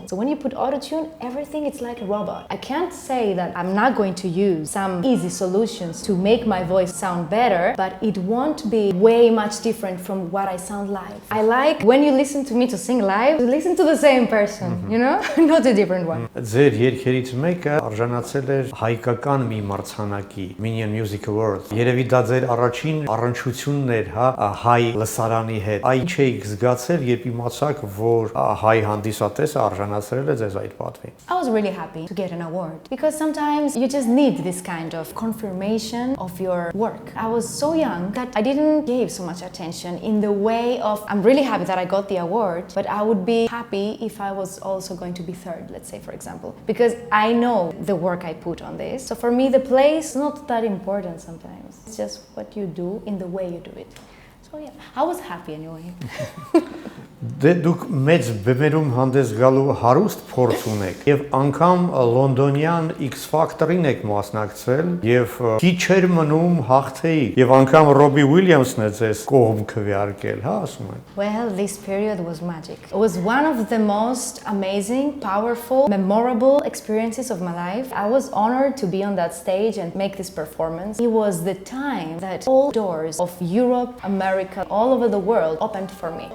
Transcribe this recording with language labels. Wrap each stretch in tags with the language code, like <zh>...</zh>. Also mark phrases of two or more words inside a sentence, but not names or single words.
<en>So when you put autotune, everything it's like a robot. I can't say that I'm not going to use some easy solutions to make my voice sound better, but it won't be way much different from what I sound live. I like when you listen to me to sing live, life, listen to the same person, you know, not a different one.</en> <hy>Ձեր երգերից մեկը արժանացել էր հայկական մի մրցանակի, Armenian Music Award։ Երևի դա ձեր առաջին առնչությունն էր, հա, հայ լսարանի հետ։ Այ ինչ եք զգացել, երբ իմացաք, որ հայ հանդիսատեսը արժանացրել է ձեզ այդ պատվին։</hy> <en>I was really happy to get an award because sometimes you just need this kind of confirmation of your work. I was so young that I didn't give so much attention in the way of, I'm really happy that I got the award, but I would be happy if I was also going to be third, let's say, for example, because I know the work I put on this. So for me, the place is not that important sometimes. It's just what you do in the way you do it. So yeah, I was happy anyway.</en> <hy>Դե դուք մեծ բեմերում հանդես գալու հարուստ փորձ ունեք եւ անգամ լոնդոնյան X Factor-ին եք մասնակցել եւ քիչ էր մնում հաղթեի եւ անգամ Ռոբի Ուիլյամսն է ձեզ կողմ քվեարկել, հա, ասում են։</hy> <en>Well, this period was magic. It was one of the most amazing, powerful, memorable experiences of my life. I was honored to be on that stage and make this performance. It was the time that all doors of Europe, America, all over the world opened for me.</en>